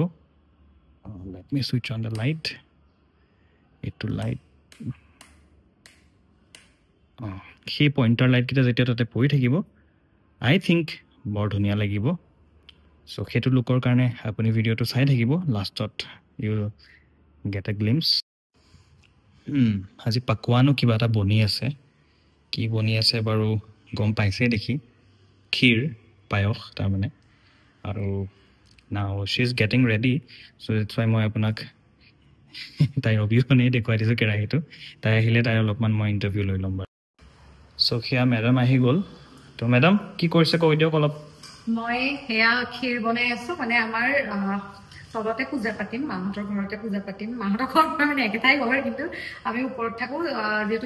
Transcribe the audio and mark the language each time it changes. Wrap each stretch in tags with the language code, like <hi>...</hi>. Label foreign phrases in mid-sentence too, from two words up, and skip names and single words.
<en>let me switch on the light.</en> <as>এইটো লাইট, সেই পইণ্টাৰ লাইটকেইটা যেতিয়া তাতে পৰি থাকিব,</as> <en>I think</en> <as>বৰ ধুনীয়া লাগিব। চ' সেইটো লুকৰ কাৰণে আপুনি ভিডিঅ'টো চাই থাকিব, লাষ্টত</as> <en>you get a glimpse.</en> <as>আজি পাকোৱানো কিবা এটা বনি আছে কি বনি আছে বাৰু গম পাইছে দেখি ক্ষীৰ পায়স তাৰ মানে আৰু</as> <en>now she is getting ready so that's why</en> <as>মই আপোনাক তাই অবিহনে দেখুৱাই দিছো কেৰাহীটো তাই আহিলে তাই অলপমান মই ইন্টাৰভিউ লৈ ল'ম বাৰু so হিয়া মেডাম আহি গ'ল তো মেডাম কি কৰিছে কৈ দিয়ক অলপ মই হেয়া ক্ষীৰ বনাই আছো মানে আমাৰ সবতে পূজা পাতিম মাহঁতৰ ঘৰতে পূজা পাতিম মাহঁতৰ ঘৰত মানে একেটাই ঘৰ কিন্তু আমি ওপৰত থাকো যেহেতু</as>